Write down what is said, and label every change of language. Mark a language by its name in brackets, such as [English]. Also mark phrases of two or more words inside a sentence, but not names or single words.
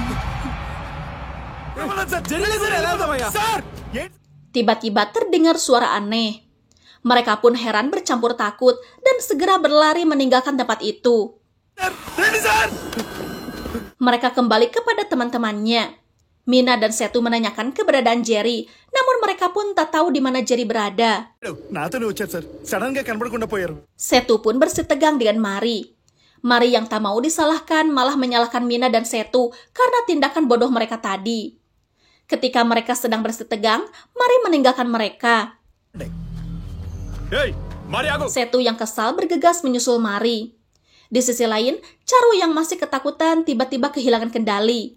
[Indonesian] Tiba-tiba terdengar suara aneh. Mereka pun heran bercampur takut dan segera berlari meninggalkan tempat itu. Mereka kembali kepada teman-temannya. Mina dan Setu menanyakan keberadaan Jerry, namun mereka pun tak tahu di mana Jerry berada. [Telugu] నాతోనే వచ్చారు సార్ సడన్ గా కనబడకుండా పోయారు. [Indonesian] Setu pun bersitegang dengan Mari. Mari yang tak mau disalahkan malah menyalahkan Mina dan Setu karena tindakan bodoh mereka tadi. Ketika mereka sedang bersitegang, Mari meninggalkan mereka. Hei, Mari aku. Setu yang kesal bergegas menyusul Mari. Di sisi lain, Charu yang masih ketakutan tiba-tiba kehilangan kendali.